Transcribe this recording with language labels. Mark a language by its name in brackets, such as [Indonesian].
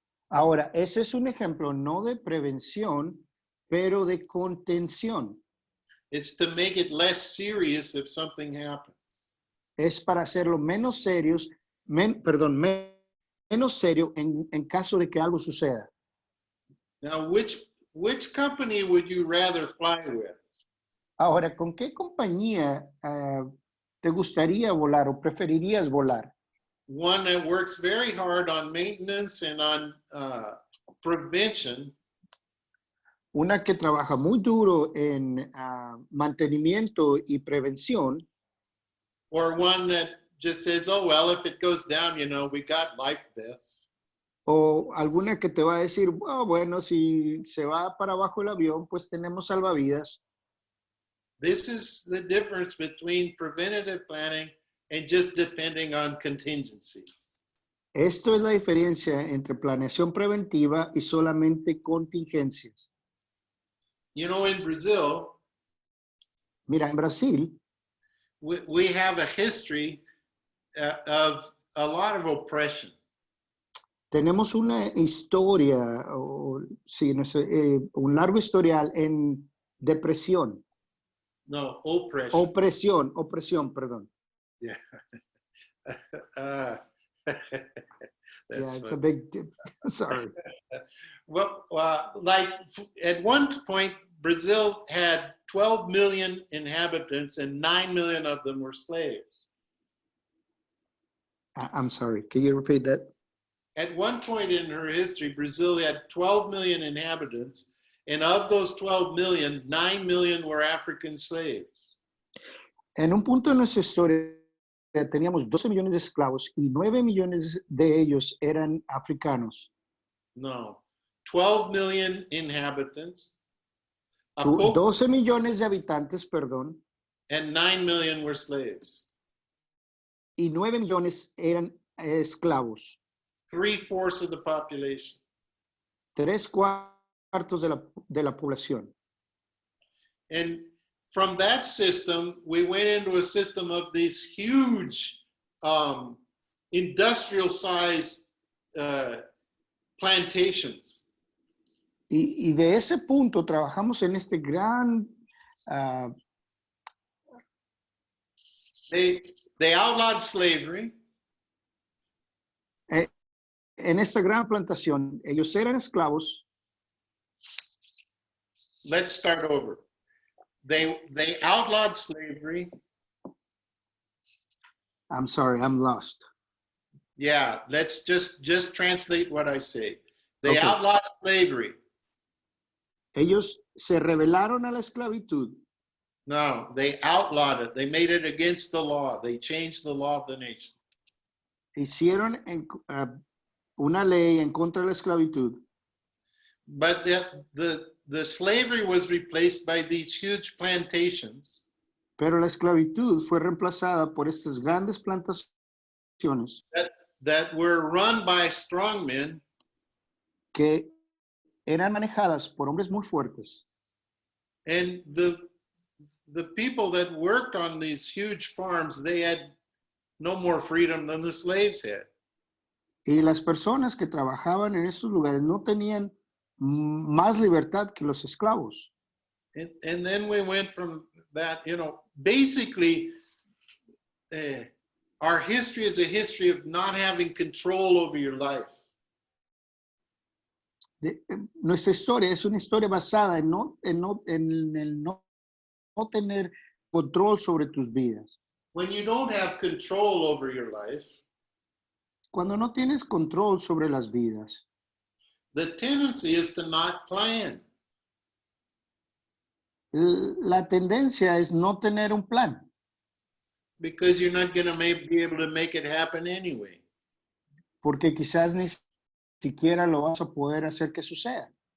[Spanish] Ahora, ese es un ejemplo no de prevención, pero de contención. [English] It's to make it less serious if something happens. [Spanish] Es para hacerlo menos serios, menos serio en caso de que algo suceda. [English] Now, which company would you rather fly with? [Spanish] Ahora, ¿con qué compañía te gustaría volar o preferirías volar? [English] One that works very hard on maintenance and on prevention, [Spanish] Una que trabaja muy duro en mantenimiento y prevención, [English] or one that just says, oh, well, if it goes down, we got life vests. [Spanish] o alguna que te va a decir, oh, bueno, si se va para abajo el avión, pues tenemos salvavidas. [English] This is the difference between preventative planning and just depending on contingencies. [Spanish] Esto es la diferencia entre planeación preventiva y solamente contingencias. [English] In Brazil, [Spanish] Mira, en Brasil [English] we have a history of a lot of oppression. [Spanish] Tenemos una historia, sí, no sé, un largo historial en depresión. [English] No, oppression. [Spanish] Opresión, perdón. [English] Yeah. Yeah, That's it's a funny. big, sorry. Well, like at one point, Brazil had 12 million inhabitants and 9 million of them were slaves. I'm sorry, can you repeat that? At one point in her history, Brazil had 12 million inhabitants, and of those 12 million, 9 million were African slaves. [Spanish] En un punto de nuestra historia teníamos 12 millones de esclavos y 9 millones de ellos eran africanos. [English] No, 12 million inhabitants. A pope [Spanish] 12 millones de habitantes, perdón, [English] and 9 million were slaves. [Spanish] y 9 millones eran esclavos. [English] 3/4 of the population. [Spanish] 3/4 de la población. [English] And from that system, we went into a system of these huge industrial-sized plantations. [Spanish] Y de ese punto trabajamos en este gran... [English] They outlawed slavery. [Spanish] En esta gran plantación, ellos eran esclavos. [English] Let's start over. They outlawed slavery. I'm sorry, I'm lost. Yeah, let's just translate what I say. They Okay. outlawed slavery. [Spanish] Ellos se rebelaron a la esclavitud. [English] No, they outlawed it. They made it against the law. They changed the law of the nation. [Spanish] Hicieron una ley en contra de la esclavitud. [English] But the slavery was replaced by these huge plantations. [Spanish] Pero la esclavitud fue reemplazada por estas grandes plantaciones [English] that were run by strongmen. [Spanish] Que eran manejadas por hombres muy fuertes. [English] And the people that worked on these huge farms, they had no more freedom than the slaves had. [Spanish] Y las personas que trabajaban en esos lugares no tenían más libertad que los esclavos. [English] And then we went from that, basically, our history is a history of not having control over your life. [Spanish] Nuestra historia es una historia basada en el no tener control sobre tus vidas. [English] When you don't have control over your life, [Spanish] cuando no tienes control sobre las vidas, [English] the tendency is to not plan. [Spanish] La tendencia es no tener un plan. [English] Because you're not going to be able to make it happen anyway. [Spanish] Porque quizás ni siquiera lo vas a poder hacer que suceda.